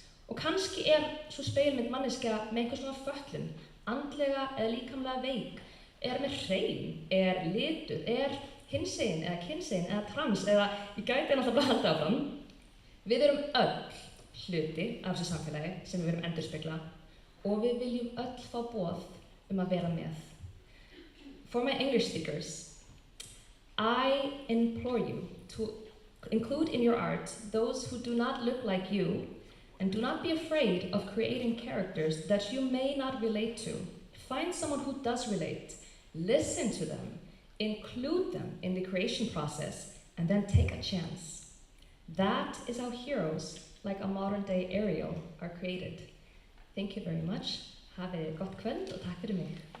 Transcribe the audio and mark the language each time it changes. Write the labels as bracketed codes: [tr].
[is] Og kannski sú spegilmynd manneskja með einhvers konar fötlun, andlega eða líkamlega veik, með hreim, lituð, hinsegin eða kynsegin eða trans eða ég gæti náttúrulega bara haldið áfram. Við erum öll hluti af þessu samfélagi sem við verum endurspegla og við viljum öll fá boð að vera með. [en] For my English speakers, I implore you to include in your art those who do not look like you and do not be afraid of creating characters that you may not relate to. Find someone who does relate, listen to them, include them in the creation process, and then take a chance. That is how heroes like a modern-day Ariel are created. Thank you very much. [is] Hafið gott kvöld og takk fyrir mig.